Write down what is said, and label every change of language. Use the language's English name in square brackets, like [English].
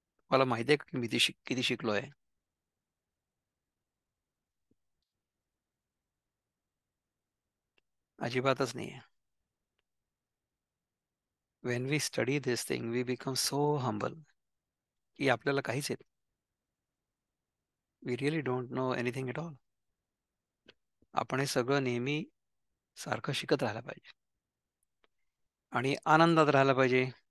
[Marathi] मला माहिती आहे की मी किती शिकलोय. अजिबातच नाही आहे. [English] when we study this thing we become so humble [Marathi] की आपल्याला काहीच येत. [English] We really don't know anything at all. [Marathi] आपण हे सगळं नेहमी सारखं शिकत राहायला पाहिजे आणि आनंदात राहायला पाहिजे.